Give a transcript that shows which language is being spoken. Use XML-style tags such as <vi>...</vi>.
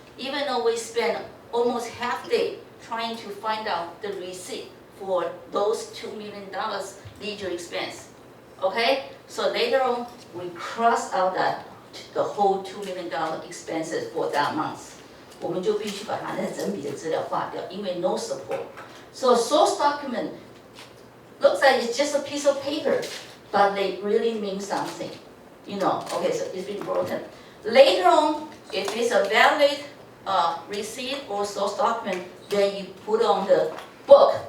<en>Even though we spent almost half day trying to find out the receipt for those $2 million legal expense. Okay? So later on, we cross out the whole $2 million expenses for that month.</en> <zh>我们就必须把它那整笔的资料划掉，因为</zh> <en>no support. So source document looks like it's just a piece of paper, but they really mean something. Okay, so it's been broken. Later on, if it's a valid receipt or source document, then you put on the book.</en>